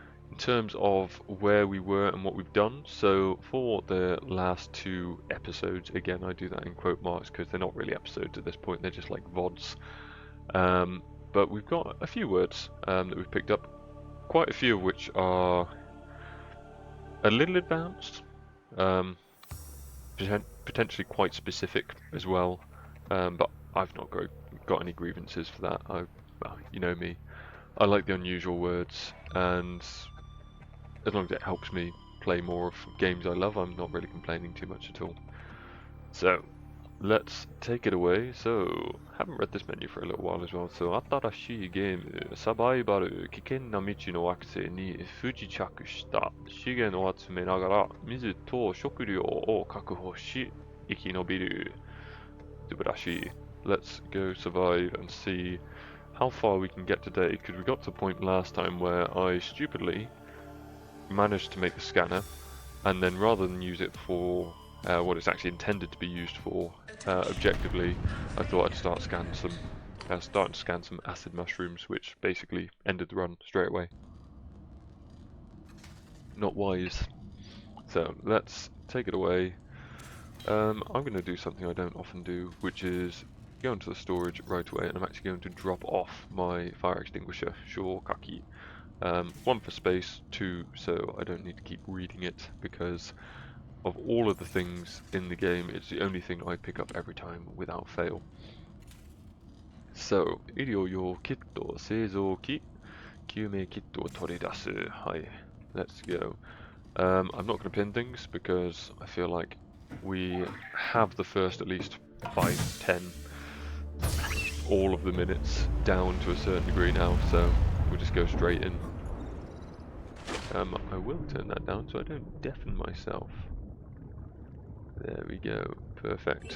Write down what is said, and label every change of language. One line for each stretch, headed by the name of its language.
English: In terms of where we were and what we've done, so for the last two episodes, again I do that in quote marks because they're not really episodes at this point, they're just like VODs, but we've got a few words that we've picked up, quite a few of which are a little advanced, potentially quite specific as well, but I've not got any grievances for that. Well, you know me, I like the unusual words, and as long as it helps me play more of games I love, I'm not really complaining too much at all. So let's take it away. So haven't read this menu for a little while as well. So
Japanese: 新しいゲームサバイバル危険な未知の惑星に不時着した資源を集めながら水と食料を確保し生き延びる。素晴らしい。
English: Let's go survive and see how far we can get today, because we got to the point last time where I stupidly managed to make the scanner, and then rather than use it for what it's actually intended to be used for objectively, I thought I'd start to scan some acid mushrooms, which basically ended the run straight away. Not wise. So let's take it away. I'm going to do something I don't often do, which is go into the storage right away, and I'm actually going to drop off my fire extinguisher, Shokaki. 1 for space, 2 so I don't need to keep reading it, because of all of the things in the game, it's the only thing I pick up every time without fail. So,
Japanese: 医療用キット製造機救命キットを取り出す。はい、
English: let's go. I'm not going to pin things because I feel like we have the first at least 5, 10, all of the minutes down to a certain degree now, so we'll just go straight in. I will turn that down so I don't deafen myself. There we go, perfect.